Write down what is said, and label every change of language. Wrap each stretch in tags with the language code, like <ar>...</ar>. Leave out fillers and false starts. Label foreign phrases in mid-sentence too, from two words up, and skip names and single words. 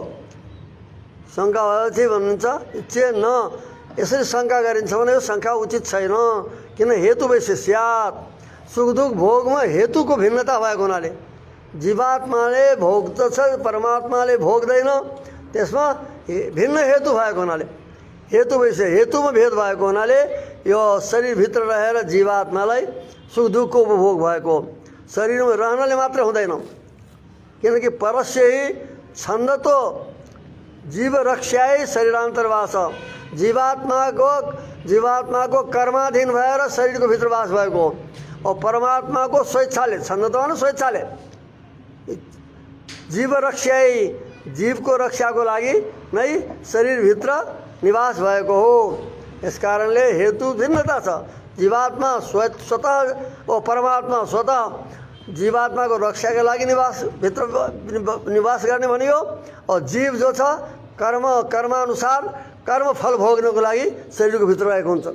<ne>शङ्का भएपछि भन्नुहुन्छ</ne> <sa>चेत न,</sa> <ne>यसरी शङ्का गरिन्छ भने यो शङ्का उचित छैन। किन</ne> <sa>हेतु वैशेष्यात्,</sa> <ne>सुख दुःख भोगमा हेतुको भिन्नता भएको हुनाले जीवात्माले भोग्दछ, परमात्माले भोग्दैन, त्यसमा भिन्न हेतु भएको हुनाले हेतु वैसे हेतुमा भेद भएको हुनाले यो शरीरभित्र रहेर जीवात्मालाई सुख दुःखको उपभोग भएको। शरीरमा रहनाले मात्र हुँदैन, किनकि</ne> <sa>परस्य छन्दतो जीव रक्षायै शरीरान्तरवास।</sa> <ne>जीवात्माको कर्माधीन भएर शरीरको भित्र वास भएको हो। और परमात्माको स्वेच्छाले, छन्दतो भने स्वेच्छाले</ne> <sa>जीव रक्षायै</sa> <ne>जीवको रक्षाको लागि नै शरीरभित्र निवास भएको हो। यस कारणले हेतु भिन्नता छ। जीवात्मा स्वतः और परमात्मा स्वतः जीवात्माको रक्षाको लागि भित्र निवास गर्ने भनियो, और जीव जो छ कर्मानुसार कर्म फल भोग्नको लागि शरीरको भित्र रहेको हुन्छ।</ne>